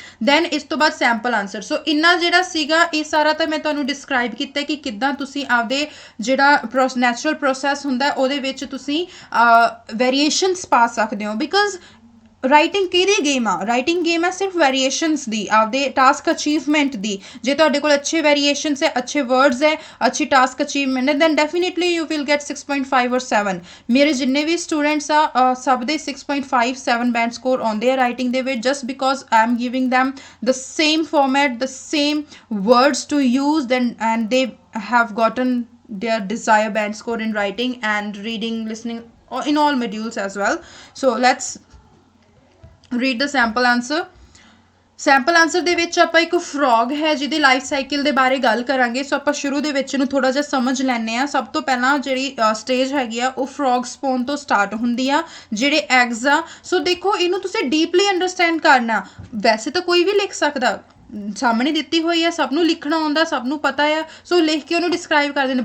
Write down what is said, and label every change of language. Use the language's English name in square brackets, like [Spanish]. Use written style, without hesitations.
[Punjabi] Then ਇਸ ਤੋਂ ਬਾਅਦ ਸੈਂਪਲ ਆਨਸਰ। ਸੋ ਇੰਨਾ ਜਿਹੜਾ ਸੀਗਾ ਇਹ ਸਾਰਾ ਤਾਂ ਮੈਂ ਤੁਹਾਨੂੰ ਡਿਸਕ੍ਰਾਈਬ ਕੀਤਾ ਕਿ ਕਿੱਦਾਂ ਤੁਸੀਂ ਆਪਦੇ ਜਿਹੜਾ ਨੈਚੁਰਲ ਪ੍ਰੋਸੈਸ ਹੁੰਦਾ ਉਹਦੇ ਵਿੱਚ ਤੁਸੀਂ ਵੇਰੀਏਸ਼ਨਸ ਪਾ ਸਕਦੇ ਹੋ, ਬਿਕੋਜ਼ ਰਾਈਟਿੰਗ ਕਿਹਦੀ ਗੇਮ ਆ? ਰਾਈਟਿੰਗ ਗੇਮ ਹੈ ਸਿਰਫ ਵੇਰੀਏਸ਼ਨਸ ਦੀ, ਆਪਦੇ ਟਾਸਕ ਅਚੀਵਮੈਂਟ ਦੀ। ਜੇ ਤੁਹਾਡੇ ਕੋਲ ਅੱਛੇ ਵੇਰੀਏਸ਼ਨਸ ਹੈ, ਅੱਛੇ ਵਰਡਸ ਹੈ, ਅੱਛੀ ਟਾਸਕ ਅਚੀਵਮੈਂਟ ਹੈ, [English] Then definitely you will get 6.5 ਔਰ 7। [Punjabi] ਮੇਰੇ ਜਿੰਨੇ ਵੀ ਸਟੂਡੈਂਟਸ ਆ ਸਭ ਦੇ 6.5 7 ਬੈਂਡ ਸਕੋਰ ਆਉਂਦੇ ਆ ਰਾਈਟਿੰਗ ਦੇ ਵਿੱਚ, [English] Just because I am giving them the same format, the same words to use, then and they have gotten their desired band score in writing and reading, listening, or in all modules as well. So let's read the sample answer. [Punjabi] Sample answer ਦੇ ਵਿੱਚ ਆਪਾਂ ਇੱਕ frog ਹੈ ਜਿਹਦੇ life cycle ਦੇ ਬਾਰੇ ਗੱਲ ਕਰਾਂਗੇ। ਸੋ ਆਪਾਂ ਸ਼ੁਰੂ ਦੇ ਵਿੱਚ ਇਹਨੂੰ ਥੋੜਾ ਜਿਹਾ ਸਮਝ ਲੈਂਦੇ ਆ। ਸਭ ਤੋਂ ਪਹਿਲਾਂ ਜਿਹੜੀ ਸਟੇਜ ਹੈਗੀ ਆ ਉਹ ਫਰੋਗ ਸਪੌਨ ਤੋਂ ਸਟਾਰਟ ਹੁੰਦੀ ਆ, ਜਿਹੜੇ ਐਗਜ਼ ਆ। ਸੋ ਦੇਖੋ ਇਹਨੂੰ ਤੁਸੀਂ ਡੀਪਲੀ ਅੰਡਰਸਟੈਂਡ ਕਰਨਾ। ਵੈਸੇ ਤਾਂ ਕੋਈ ਵੀ ਲਿਖ ਸਕਦਾ, ਸਾਹਮਣੇ ਦਿੱਤੀ ਹੋਈ ਹੈ, ਸਭ ਨੂੰ ਲਿਖਣਾ ਆਉਂਦਾ, ਸਭ ਨੂੰ ਪਤਾ ਆ, ਸੋ ਲਿਖ ਕੇ ਉਹਨੂੰ ਡਿਸਕ੍ਰਾਈਬ ਕਰ ਦਿੰਦੇ।